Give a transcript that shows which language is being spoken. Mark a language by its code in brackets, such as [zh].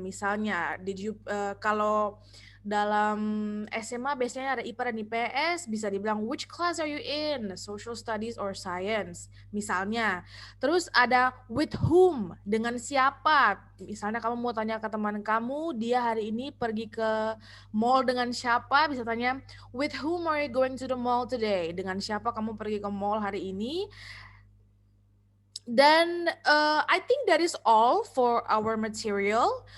[id] Misalnya, kalau dalam SMA biasanya ada IPA dan IPS, bisa dibilang [en] which class are you in? Social Studies or Science, [id] misalnya. Terus ada [en] with whom, [id] dengan siapa? Misalnya kamu mau tanya ke teman kamu, dia hari ini pergi ke mall dengan siapa? Bisa tanya, [en] with whom are you going to the mall today? [id] Dengan siapa kamu pergi ke mall hari ini? Dan [en] I think that is all for our material.